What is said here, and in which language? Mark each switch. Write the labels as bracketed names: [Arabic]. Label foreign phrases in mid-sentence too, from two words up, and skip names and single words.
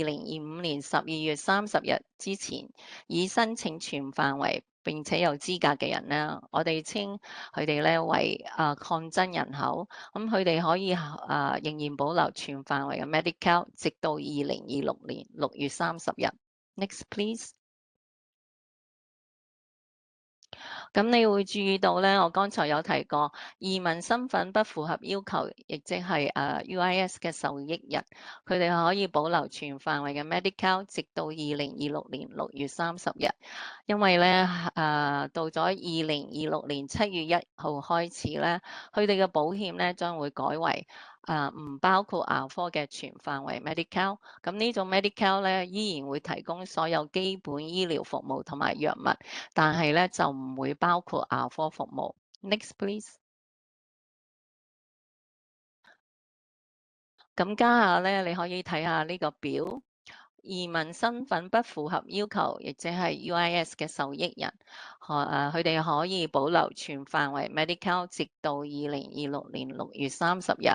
[Cantonese] 2025年12月30日之前已申請全範圍並且有資格嘅人咧，我哋稱佢哋咧為抗爭人口，咁佢哋可以仍然保留全範圍嘅 Medi-Cal，直到 2026年6月30日。 [English] Next please。 [Cantonese] 咁你會注意到咧，我剛才有提過移民身份不符合要求，亦即係UIS 嘅受益人，佢哋可以保留全範圍嘅 Medi-Cal 直到2026年6月30日，因為咧到咗2026年7月1號開始咧，佢哋嘅保險咧將會改為唔包括牙科嘅全範圍 Medi-Cal，咁呢種 Medi-Cal 咧依然會提供所有基本醫療服務同埋藥物。但係咧就唔會包括牙科服務。 [English] Next please。 [Cantonese] 咁家下咧，你可以睇下呢個表，移民身份不符合要求，亦即係 UIS 嘅受益人，佢哋可以保留全範圍 Medi-Cal 直到2026年6月30日。